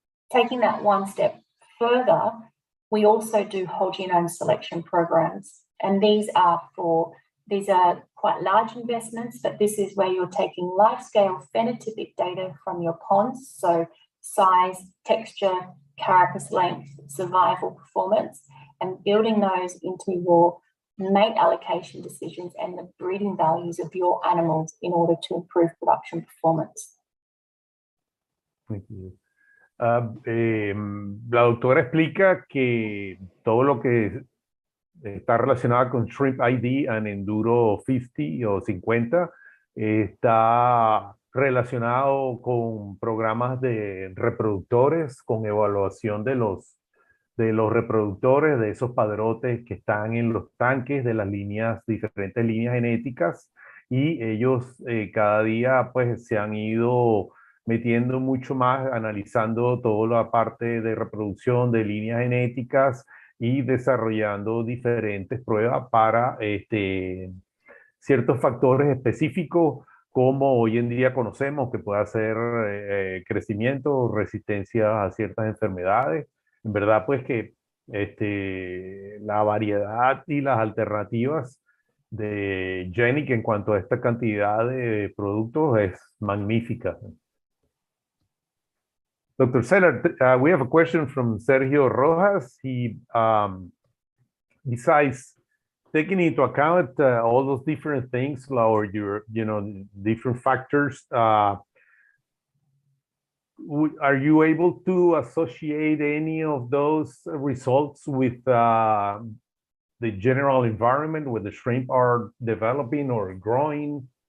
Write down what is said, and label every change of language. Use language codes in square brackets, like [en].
[en] Taking that one step further, we also do whole genome selection programs, and these are quite large investments, but this is where you're taking large-scale phenotypic data from your ponds, so size, texture, carapace length, survival performance, and building those into your mate allocation decisions and the breeding values of your animals in order to improve production performance. Thank you. [es] La doctora explica que todo lo que está relacionado con Shrimp ID and Enduro 50 o 50 está relacionado con programas de reproductores, con evaluación de los reproductores, de esos padrotes que están en los tanques de las diferentes líneas genéticas, y ellos cada día pues se han ido metiendo mucho más, analizando toda la parte de reproducción de líneas genéticas y desarrollando diferentes pruebas para ciertos factores específicos, como hoy en día conocemos que puede hacer crecimiento, resistencia a ciertas enfermedades. En verdad, pues que la variedad y las alternativas de Genics en cuanto a esta cantidad de productos es magnífica. [en] Dr. Sellers, we have a question from Sergio Rojas. He, besides taking into account all those different things, or your, different factors, are you able to associate any of those results with the general environment where the shrimp are developing or growing?